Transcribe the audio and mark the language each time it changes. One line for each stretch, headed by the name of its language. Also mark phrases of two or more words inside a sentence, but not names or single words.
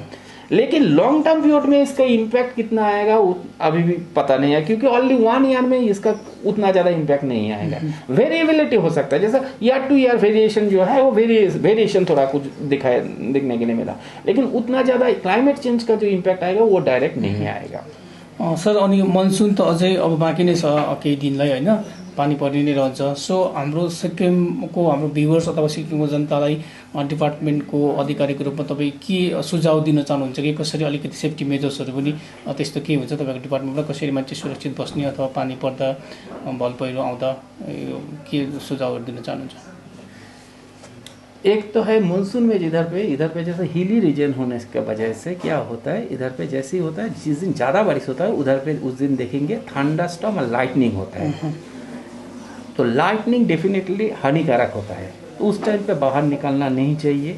Hindi: लेकिन
English: long term period
Hindi: में इसका इम्पैक्ट कितना आएगा अभी भी पता नहीं है, क्योंकि
English: only 1 year
Hindi: में इसका उतना ज्यादा इम्पैक्ट नहीं आएगा। वेरिएबिलिटी हो सकता है, जैसा
English: year to year variation
Hindi: जो है वो वेरिएशन थोड़ा कुछ दिखने के लिए मिला, लेकिन उतना ज्यादा
English: climate change
Hindi: का जो इम्पैक्ट आएगा वो डाइरेक्ट नहीं आएगा। सर,
Nepali: अनि मनसुन त अझै अब बाँकी नै छ केही दिनलाई होइन, पानी परि नै रहन्छ। सो हाम्रो सिक्किमको हाम्रो भ्युवर्स अथवा सिक्किमको जनतालाई डिपार्टमेन्टको अधिकारीको रूपमा तपाईँ के सुझाव दिन चाहनुहुन्छ कि कसरी अलिकति सेफ्टी मेजर्सहरू पनि त्यस्तो के हुन्छ तपाईँको डिपार्टमेन्टमा, कसरी मान्छे सुरक्षित बस्ने अथवा पानी पर्दा भल पहिरो आउँदा के सुझावहरू दिन चाहनुहुन्छ?
Hindi: एक तो है मानसून में इधर पे जैसे
English: hilly region
Hindi: होने की वजह से क्या होता है, इधर पे जैसे ही होता है, जिस दिन ज़्यादा बारिश होता है उधर पे उस दिन देखेंगे थंडरस्टॉर्म और लाइटनिंग होता है। तो लाइटनिंग डेफिनेटली हानिकारक होता है, तो उस टाइम पे बाहर निकलना नहीं चाहिए।